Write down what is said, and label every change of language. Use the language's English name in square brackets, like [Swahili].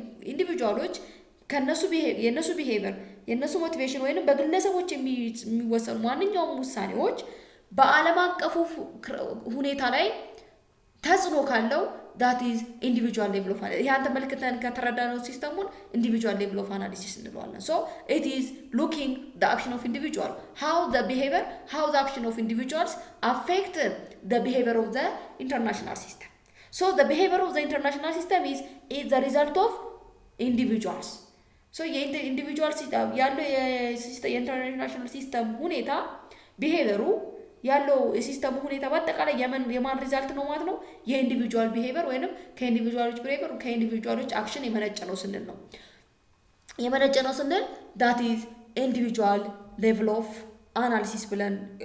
[Amharic] ኢንዲቪጁዋሎች የነሱ ቢሄቪየር የነሱ ሞቲቬሽን ወይም በግለሰቦች የሚወሰኑ ማንኛውም ውሳኔዎች በዓለም አቀፉ ሁኔታ ላይ ተጽዕኖ ካለው [English] that is individual level of analysis። [Amharic] ያን ተመልክተን ከተረዳነው ሲስተሙን [English] individual level of analysis እንለዋለን። so it is looking the action of individual, how the behavior, how the action of individuals affect the behavior of the international system. So the behavior of the international system is the result of individuals. So individual system [Amharic] ያለው የኢንተርናሽናል ሲስተም ሁኔታ ቢሄቪየሩ ያለው የሲስተሙ ሁኔታ በአጠቃላይ የማን ሪዛልት ነው ማለት ነው? የኢንዲቪጁዋል ቢሄቪየር ወይንም ከኢንዲቪጁዋሎች ቢሄቪየር ከኢንዲቪጁዋሎች አክሽን የመነጨ ነው ስንል ነው። የመነጨ ነው ስንል [English] that is individual level of analysis [Amharic] ብለን